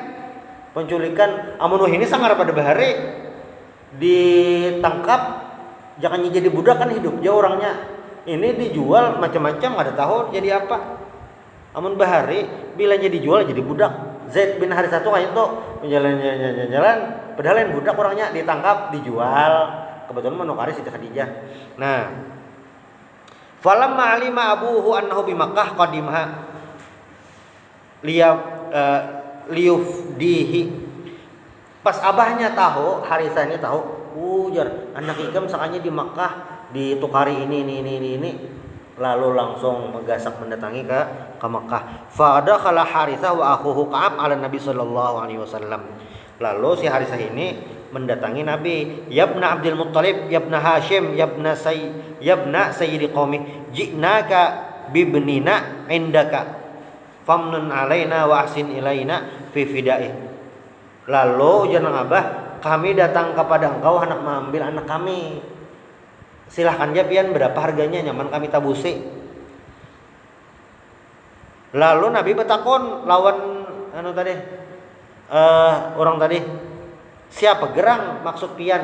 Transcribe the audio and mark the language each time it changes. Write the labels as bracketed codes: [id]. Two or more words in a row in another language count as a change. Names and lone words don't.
[bjn] Amun ini sangar pada bahari ditangkap, jangan jadi budak kan hidup jauh orangnya. [id] Ini dijual macam-macam, ada tahu jadi apa. [bjn] Amun bahari bila jadi jual jadi budak. Zaid bin Harithah itu kayak itu jalan, padahal yang budak orangnya ditangkap, dijual. Kebetulan menukari Siti Khadijah. [id] Nah, [ar] فلما علم أبوه أنه بمكة قدمها ليفديه. [bjn] Pas abahnya tahu, Harithah ini tahu, ujar anak ikam sakanya di Makkah ditukari ini. Lalu langsung menggasak mendatangi ke Makkah. [ar] فدخل حارثة وأخوه كعب على النبي صلى الله عليه وسلم. [id] Lalu si Harithah ini mendatangi Nabi, [ar] يا ابن عبد المطلب يا ابن هاشم يا ابن سيد قومه جئناك بابننا عندك فامنن علينا وأحسن إلينا في فدائه. [id] Lalu jangan abah, kami datang kepada engkau hendak mengambil anak kami. [bjn] Silahkan aja pian berapa harganya, nyaman kami tabusi. Lalu Nabi bertakon lawan orang tadi, siapa gerang maksud pian?